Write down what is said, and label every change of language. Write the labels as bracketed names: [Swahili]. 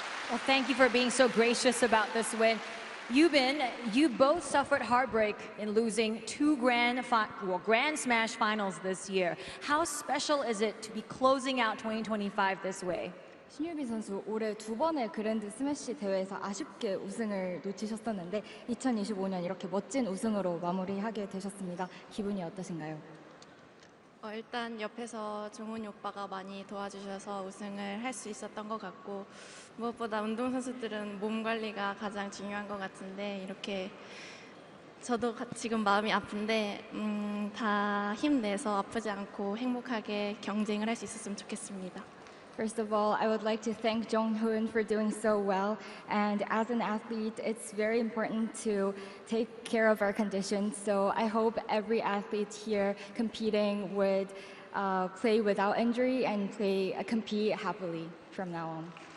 [English] Well, thank you for being so gracious about this win. Yubin, you both suffered heartbreak in losing two Grand Smash finals this year. How special is it to be closing out 2025 this way? [Korean] 신유빈 선수 올해 두 번의 그랜드 스매시 대회에서 아쉽게 우승을 놓치셨었는데 2025년 이렇게 멋진 우승으로 마무리하게 되셨습니다. 기분이 어떠신가요? 일단 옆에서 종훈이 오빠가 많이 도와주셔서 우승을 할 수 있었던 것 같고 무엇보다 운동선수들은 몸 관리가 가장 중요한 것 같은데 이렇게 저도 지금 마음이 아픈데 다 힘내서 아프지 않고 행복하게 경쟁을 할 수 있었으면 좋겠습니다. [English] First of all, I would like to thank Jong-hoon for doing so well. And as an athlete, it's very important to take care of our conditions. So I hope every athlete here competing would play without injury and compete happily from now on.